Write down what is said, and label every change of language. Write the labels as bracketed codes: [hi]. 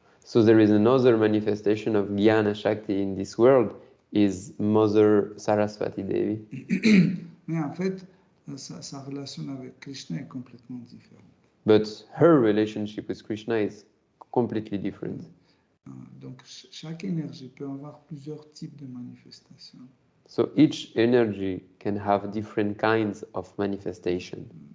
[en] So there is another manifestation of Jnana Shakti in this world, is Mother Saraswati Devi. [fr] Mais en fait, sa relation avec Krishna est complètement différente. [en] But her relationship with Krishna is completely different. [fr] Donc chaque énergie peut avoir plusieurs types de manifestations. [en] So each energy can have different kinds of manifestation.